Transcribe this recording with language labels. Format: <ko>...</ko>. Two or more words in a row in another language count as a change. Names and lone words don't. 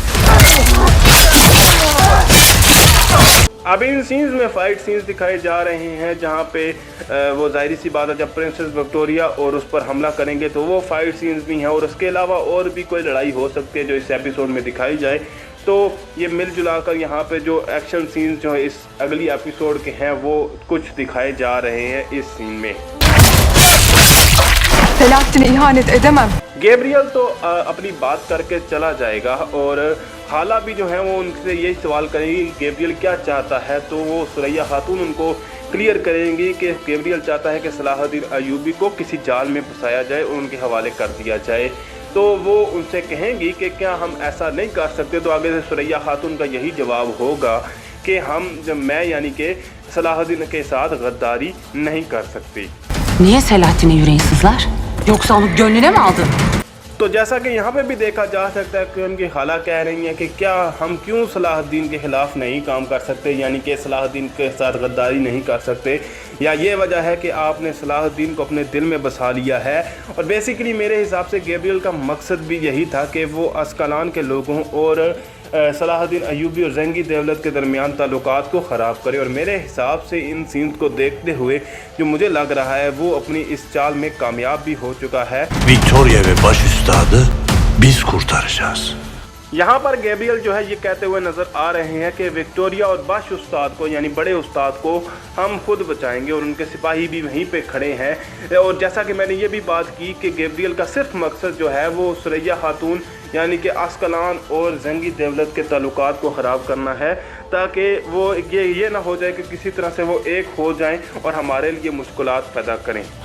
<ur>ابھی ان سینز میں</ur> <en>fight scenes</en> <ur>دکھائے جا رہے ہیں جہاں پے وہ ظاہر سی بات ہے جب پرنسس وکٹوریا اور اس پر حملہ کریں گے تو وہ</ur> <en>fight scenes</en> <ur>بھی ہیں اور اس کے علاوہ اور بھی کوئی لڑائی ہو سکتی ہے جو اس ایپیسوڈ میں دکھائی جائے. تو یہ ملجلا کر یہاں پے جو</ur> <en>action scenes</en> <ur>جو ہے اس اگلی ایپیسوڈ کے ہیں وہ کچھ دکھائے جا رہے ہیں اس سین میں.</ur> <tr>Selahattin'e ihanet edemem.</tr> <ur>گیبریل تو اپنی بات کر کے چلا جائے گا اور خالہ بھی جو ہے وہ ان سے یہی سوال کریں گی کہ گیبریل کیا چاہتا ہے. تو وہ ثریا خاتون ان کو کلیئر کریں گی کہ گیبریل چاہتا ہے کہ صلاح الدین ایوبی کو کسی جال میں پھنسایا جائے اور ان کے حوالے کر دیا جائے. تو وہ ان سے کہیں گی کہ کیا ہم ایسا نہیں کر سکتے. تو آگے سے ثریا خاتون کا یہی جواب ہوگا کہ میں یعنی کہ صلاح الدین کے ساتھ غداری نہیں کر سکتی.</ur> <tr>Niye Selahattin'e yüreğin sızlar? Yoksa onu gönlüne mi aldın?</tr> <ur>تو جیسا کہ یہاں پے بھی دیکھا جا سکتا ہے کہ ان کی خالہ کہہ رہی ہیں کہ کیا ہم کیوں صلاح الدین کے خلاف نہیں کام کر سکتے، یعنی کہ صلاح الدین کے ساتھ غداری نہیں کر سکتے، یا یہ وجہ ہے کہ آپ نے صلاح الدین کو اپنے دل میں بسا لیا ہے. اور بیسکلی میرے حساب سے گیبریل کا مقصد بھی یہی تھا کہ وہ عسقلان کے لوگوں اور صلاح الدین ایوبی اور زنگی دولت کے درمیان تعلقات کو خراب کرے. اور میرے حساب سے ان سینز کو دیکھتے ہوئے جو مجھے لگ رہا ہے وہ اپنی اس چال میں کامیاب بھی ہو چکا ہے.</ur> <tr>Victoria ve baş üstadı biz kurtaracağız.</tr> <ur>یہاں پر گیبریل جو ہے یہ کہتے ہوئے نظر آ رہے ہیں کہ وکٹوریا اور باش استاد کو یعنی بڑے استاد کو ہم خود بچائیں گے اور ان کے سپاہی بھی وہیں پے کھڑے ہیں. اور جیسا کہ میں نے یہ بھی بات کی کہ گیبریل کا صرف مقصد جو ہے وہ ثریا خاتون یعنی کہ عسقلان اور زنگی دولت کے تعلقات کو خراب کرنا ہے تاکہ وہ یہ نہ ہو جائے کہ کسی طرح سے وہ ایک ہو جائیں اور ہمارے لیے مشکلات پیدا کریں.</ur>